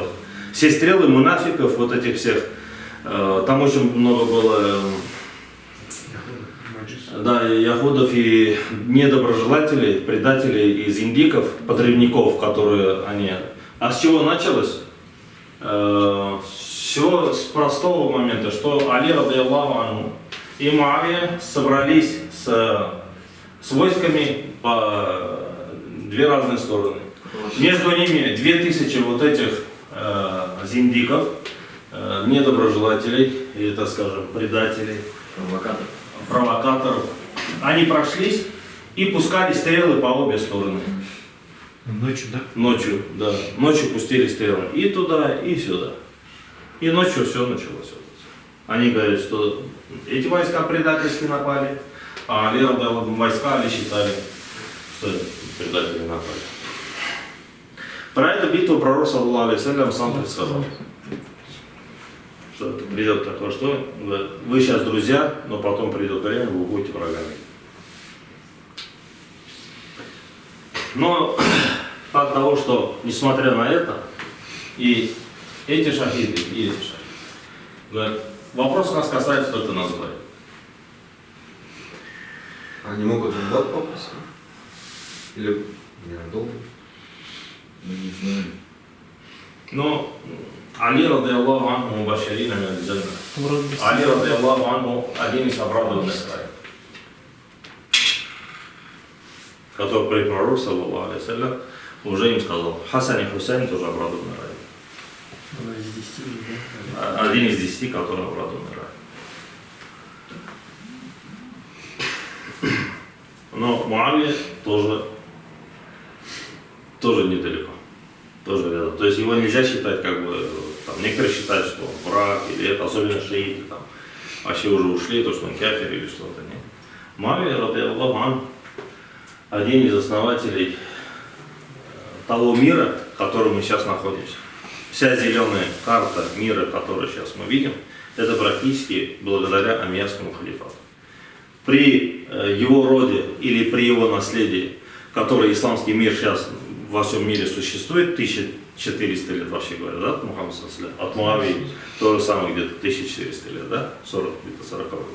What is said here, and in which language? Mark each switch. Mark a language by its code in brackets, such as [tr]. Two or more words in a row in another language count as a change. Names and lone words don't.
[ru] Все стрелы мунафиков, вот этих всех, там очень много было, да, яхудов и недоброжелателей, предателей из индиков, подрывников, которые они... А с чего началось? Все с простого момента, что Али, [ar] رضي الله عنه, [ru] и Муавия собрались с войсками по две разные стороны. Между ними 2000 вот этих зиндиков, недоброжелателей, или, так скажем, предателей, провокаторов. Они прошлись и пускали стрелы по обе стороны. Ночью, да? Ночью, да. Ночью пустили стрелы и туда, и сюда. И ночью все началось. Они говорят, что эти войска предательски напали, а Али, войска Али считали, что предатели напали. Про эту битву пророк, [ar] صلى الله عليه وسلم, [ru] сам предсказал. Что придет такое, что вы сейчас друзья, но потом придет время, вы будете врагами. Но факт того, что несмотря на это, и эти шахиды, и эти шахиды, говорят, вопрос нас касается только нас двоих. Они могут в ад попасть? Или ненадолго? Мы не знаем. Но Али, [ar] رضي الله عنه، مبشرين من الجنة. [ru] Али, [ar] رضي الله عنه, [ru] один из обрадованных краев, который при пророке, [ar] صلى الله عليه وسلم, [ru] уже им сказал, Хасан и Хусейн тоже обрадованный рай. Один из 10, который обрадованный рай. Но Муавия тоже недалеко, тоже рядом. То есть его нельзя считать, как бы, там, некоторые считают, что он враг, или это, особенно шииты, там, вообще уже ушли, то, что он кафир или что-то. Нет. Муавия, [ar] رضي الله عنه, [ru] один из основателей того мира, в котором мы сейчас находимся. Вся зеленая карта мира, которую сейчас мы видим, это практически благодаря Омейядскому халифату. При его роде или при его наследии, который исламский мир сейчас во всем мире существует, 1400 лет вообще говорят, да, Мухаммад саллаллаху, от Муавии, то же самое где-то 1400 лет, да, 40, где-то 40 год.